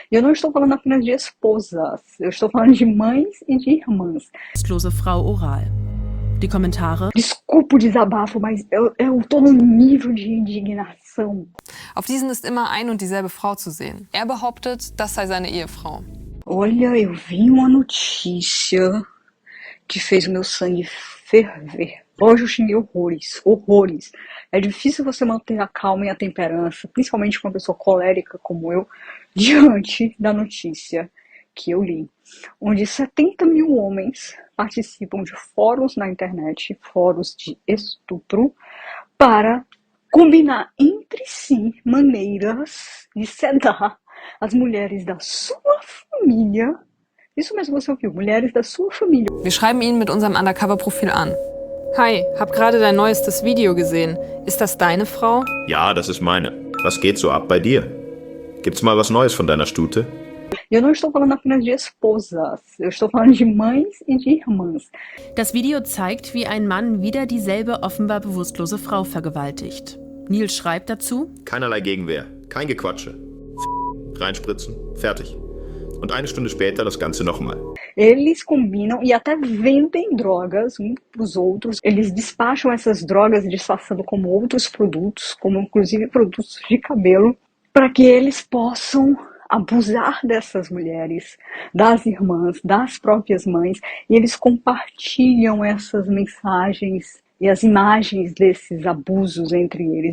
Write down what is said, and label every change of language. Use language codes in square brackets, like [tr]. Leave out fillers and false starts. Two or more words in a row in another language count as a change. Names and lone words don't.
[pt] E eu não estou falando apenas de esposas, eu estou falando de mães e de irmãs. [de] Bewusstlose Frau oral. Die Kommentare. [pt] Desculpa o desabafo, mas eu tô num nível de indignação. [de] Auf diesen ist immer ein und dieselbe Frau zu sehen. Er behauptet, das sei seine Ehefrau. [pt] Olha, eu vi uma notícia que fez o meu sangue ferver. Hoje eu xinguei horrores, horrores. É difícil você manter a calma e a temperança, principalmente com uma pessoa colérica como eu, diante da notícia que eu li, onde 70 mil homens participam de fóruns na internet, fóruns de estupro, para combinar entre si maneiras de sedar as mulheres da sua família. Isso mesmo você ouviu, mulheres da sua família. [de] Wir schreiben ihn mit unserem Undercover-Profil an. Hi, hab gerade dein neuestes Video gesehen. Ist das deine Frau? Ja, das ist meine. Was geht so ab bei dir? Gibt's mal was Neues von deiner Stute? [pt] Eu não estou falando apenas de esposas, eu estou falando de mães e de irmãs. [de] Das Video zeigt, wie ein Mann wieder dieselbe offenbar bewusstlose Frau vergewaltigt. Nils schreibt dazu: Keinerlei Gegenwehr, kein Gequatsche. Reinspritzen, fertig. Und eine Stunde später das Ganze nochmal. [pt] Eles combinam e até vendem drogas uns para os outros. Eles despacham essas drogas disfarçando como outros produtos, como inclusive produtos de cabelo, para que eles possam abusar dessas mulheres, das irmãs, das próprias mães, e eles compartilham essas mensagens e as imagens desses abusos entre eles.